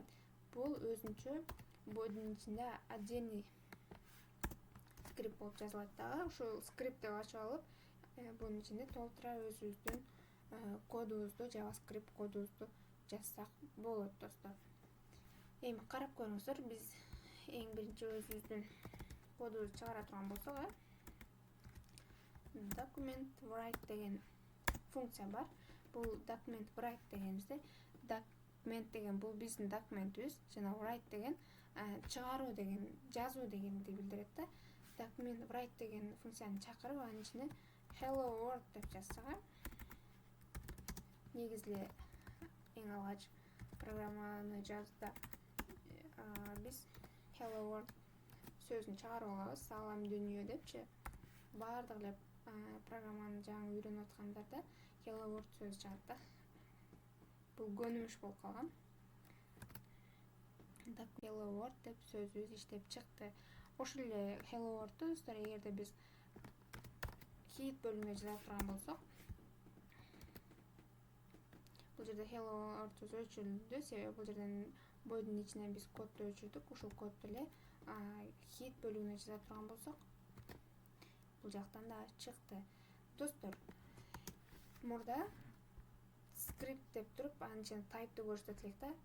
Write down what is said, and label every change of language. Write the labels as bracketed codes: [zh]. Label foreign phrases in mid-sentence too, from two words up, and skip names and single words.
[ky] Бул өзүнчө бодинин ичинде отдельный скрипт болуп жазылат дагы. Ушул скрипт деп ачып алып, бунун ичинде толтура өзүбүздүн кодубузду, JavaScript кодубузду жазсак болот достор. Эми карап көрүңүздөр, биз эң биринчи өзүбүздүн кодубузду чыгара турган болсок, [en] document write [ky] деген функция бар. Бул [en] document write [ky] дегенибизде, document деген бул биздин документибиз, жана write деген чыгаруу деген, жазуу дегенди билдирет да. [en] Document write [ky] деген функцияны чакырып, анын ичине [en] hello world [ky] деп жазсак, негизи эле эң алгач программаны жазда биз [en] hello world [ky] сөзүн чыгарып алабыз. Салам дүйнө депчи. Баардык эле программаны жаңы үйрөнүп аткандарда [en] hello world [ky] сөзү чыгат да. Бул көнүмүш болуп калган. [en] Hello world [ky] деп сөзүбүз иштеп чыкты. Ошол эле hello world'ду достор, эгерде биз hit бөлүгүнө жаза турган болсок, бул жерде [en] hello world [ky] өчүрүлдү. Себеби бул жерден бодинин ичинен биз кодду өчүрдүк. Ушул кодду эле hit бөлүгүнө жаза турган болсок, бул жактан да чыкты. Достор, мурда скрипт деп туруп анын ичинде type'ты көрсөтөт элек да.